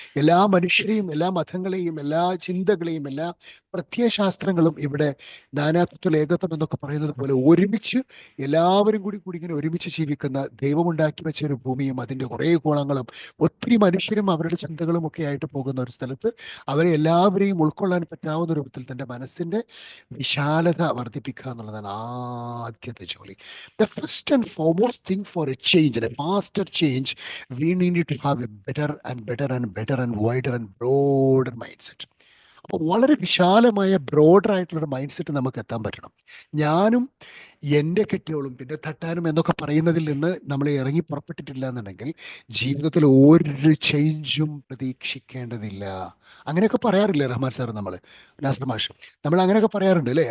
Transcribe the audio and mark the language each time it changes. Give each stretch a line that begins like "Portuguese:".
Malayalam: എല്ലാ മനുഷ്യരെയും, എല്ലാ മതങ്ങളെയും, എല്ലാ ചിന്തകളെയും, എല്ലാ പ്രത്യയശാസ്ത്രങ്ങളും ഇവിടെ നാനാത്വത്തിൽ ഏകത്വം എന്നൊക്കെ പറയുന്നത് പോലെ ഒരുമിച്ച് എല്ലാവരും കൂടി ഇങ്ങനെ ഒരുമിച്ച് ജീവിക്കുന്ന, ദൈവമുണ്ടാക്കി വെച്ച ഒരു ഭൂമിയും അതിൻ്റെ കുറേ കോളങ്ങളും ഒത്തിരി മനുഷ്യരും അവരുടെ ചിന്തകളും ഒക്കെ ആയിട്ട് പോകുന്ന ഒരു സ്ഥലത്ത് അവരെ എല്ലാവരെയും ഉൾക്കൊള്ളാൻ പറ്റാവുന്ന രൂപത്തിൽ തൻ്റെ മനസ്സിന്റെ വിശാലത വർദ്ധിപ്പിക്കുക എന്നുള്ളതാണ് ആദ്യത്തെ ജോലി.
English: The first and foremost thing for a change, and a faster change, we need to have a better and wider and broader mindset.
Malayalam: അപ്പോൾ വളരെ വിശാലമായ ബ്രോഡർ ആയിട്ടുള്ള മൈൻഡ് സെറ്റ് നമുക്ക് എത്താൻ പറ്റണം. ഞാനും എൻ്റെ കെട്ടിയോളും പിന്നെ തട്ടാനും എന്നൊക്കെ പറയുന്നതിൽ നിന്ന് നമ്മൾ ഇറങ്ങി പുറപ്പെട്ടിട്ടില്ല എന്നുണ്ടെങ്കിൽ ജീവിതത്തിൽ ഒരു ചേഞ്ചും പ്രതീക്ഷിക്കേണ്ടതില്ല. അങ്ങനെയൊക്കെ പറയാറില്ലേ റഹ്മാൻ സാർ, നാസർ മാഷ്, നമ്മൾ അങ്ങനെയൊക്കെ പറയാറുണ്ട് അല്ലേ?